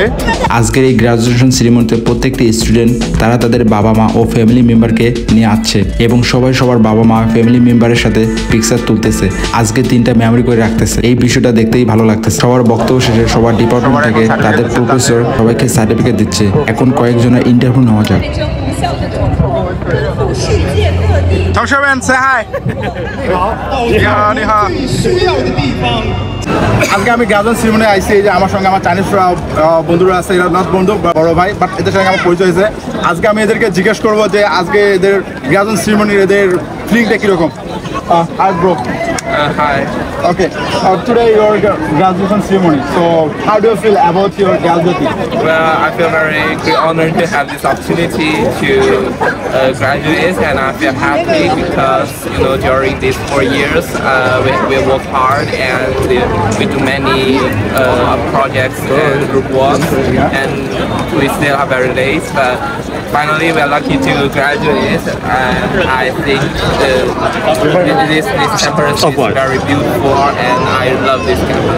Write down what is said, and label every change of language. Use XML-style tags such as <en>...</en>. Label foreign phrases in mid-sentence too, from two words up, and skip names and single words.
<bn>আজকের এই</bn> <en>graduation ceremonyতে</en> <bn>প্রত্যেকটি স্টুডেন্ট তারা তাদের বাবা মা ও</bn> <en>family memberকে</en> <bn>নিয়ে আসছে এবং সবাই সবার বাবা মা</bn> <en>family memberের</en> <bn>সাথে পিকচার তুলতেছে। আজকে 3টা মেমোরি করে রাখতেছে। এই বিষয়টা দেখতেই ভালো লাগতেছে। সবার বক্তব্য শেষে সবার ডিপার্টমেন্ট থেকে তাদের প্রফেসর সবাইকে সার্টিফিকেট দিচ্ছে। এখন কয়েকজনের ইন্টারভিউ নেওয়া যাক।</bn> <en>同学们 say hi。</en> <zh>你好，你好。</zh> <bn>আজকে আমি</bn> <en>graduation ceremony</en> <bn>আইসি, এই যে আমার সঙ্গে আমার চাইনিজ বন্ধুরা আছে, এরা নট বন্ধু বড় ভাই, বাট এদের সঙ্গে আমার পরিচয় হয়েছে। আজকে আমি এদেরকে জিজ্ঞেস করবো যে আজকে এদের</bn> <en>graduation ceremonyর</en> <bn>এদের ফিলিংটা কীরকম।</bn> <en>Hi bro. Hi. Okay. Today your graduation ceremony. So how do you feel about your graduating? Well, I feel very honored to have this opportunity to graduate, and I feel happy because during these 4 years we work hard and we do many projects and group work, and we still are very late, but finally we are lucky to graduate, and I think this campus is very beautiful, and I love this campus.</en>